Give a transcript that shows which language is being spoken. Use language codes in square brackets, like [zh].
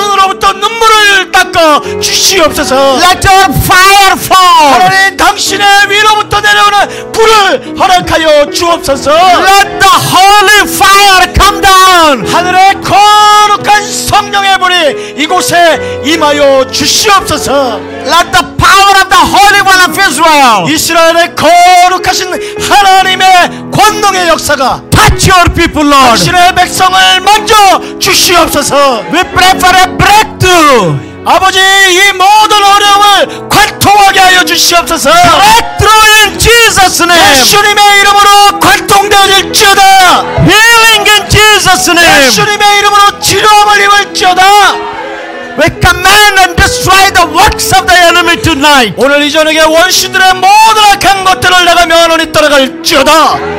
[ko] 눈으로부터 눈물을 닦아 주시옵소서. [en] Let your fire fall. [ko] 하나님 당신의 위로부터 내려오는 불을 허락하여 주옵소서. [en] Let the holy fire come down. [ko] 하늘의 거룩한 성령의 불이 이곳에 임하여 주시옵소서. [en] Let the power of the Holy One of Israel [ko] 이스라엘의 거룩하신 하나님의 권능의 역사가 [en] touch your people, Lord. [ko] 당신의 백성을 만져 주시옵소서. [en] We pray for a breakthrough. [ko] 아버지 이 모든 어려움을 관통하게 하여 주시옵소서. [en] Breakthrough in Jesus' name. [ko] 예수님의 이름으로 관통되어질지어다. [en] Healing in Jesus' name. [ko] 예수님의 이름으로 치료함을 입을지어다. [en] We command and destroy the works of the enemy tonight. [ko] 오늘 이 저녁에 원수들의 모든 악한 것들을 내가 면허히 따라갈지어다.